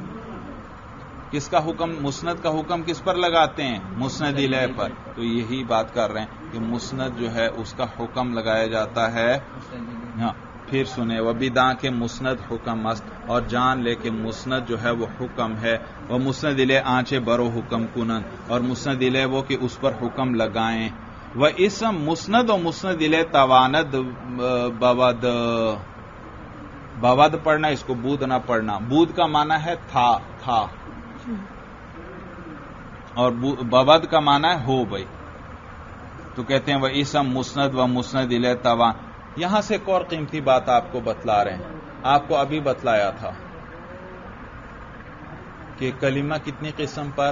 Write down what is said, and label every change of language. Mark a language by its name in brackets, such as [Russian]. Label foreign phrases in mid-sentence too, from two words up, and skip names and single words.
[Urdu] کس کا حکم؟ مسند کا حکم کس پر لگاتے ہیں؟ مسند الیہ پر. تو یہی بات کر رہے ہیں کہ مسند جو ہے اس کا حکم لگایا جاتا ہے. ہاں پھر سنیں وہ [Persian] بداں کے مسند حکم است، [Urdu] اور جان لے کہ مسند جو ہے وہ حکم ہے. [Persian] وہ مسند الیہ آنچے برو حکم کنند، [Urdu] اور مسند الیہ وہ کہ اس پر حکم لگائیں. [Persian] وہ اسم مسند و مسند الیہ تواند بود [Urdu] پڑھنا، اس کو بود نہ پڑھنا. بود کا معنی ہے تھا اور بود کا معنی ہے ہو بھائی. تو کہتے ہیں [Persian] وہ اسم مسند و مسند الیہ توان. [Urdu] یہاں سے ایک اور قیمتی بات آپ کو بتلا رہے ہیں. آپ کو ابھی بتلایا تھا کہ کلمہ کتنی قسم پر؟